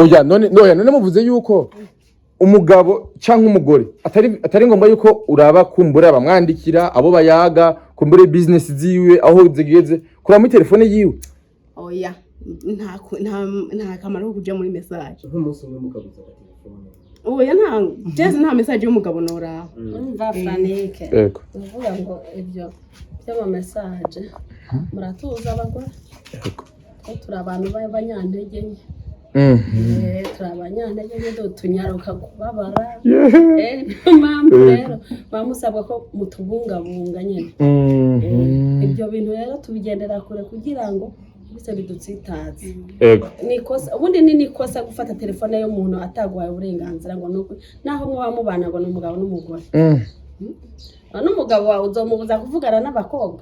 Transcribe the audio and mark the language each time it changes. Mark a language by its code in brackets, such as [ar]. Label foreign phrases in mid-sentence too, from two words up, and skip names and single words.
[rn] oya none muvuze yuko umugabo canke umugore atari ngombwa yuko uraba kumbura bamwandikira abo bayaga kumbure business ziwe aho zigeze kura muri telefone yiwe oya nta kamaro ko kuja muri message nk'umunsi umwe mukabuza telefone oya nta message y'umugabo nora umva Franike yego uvuga ngo ibyo by'ama message muratuza abagore yego turi abantu b'abanyantege nke turi abanyantege nke tunyaruka kubabara mpamvu rero bamusabwa ko mutubungabunga nyine ibyo bintu rero tubigendera kure kugira ngo bise bidutsitaze nikosa ubundi nikosa gufata telefone y'umuntu atagwaye uburenganzira ngo nuko naho mwa mubana ngo n'umugabo n'umugore n'umugabo wawe uzomubuza kuvugana n'abakobwa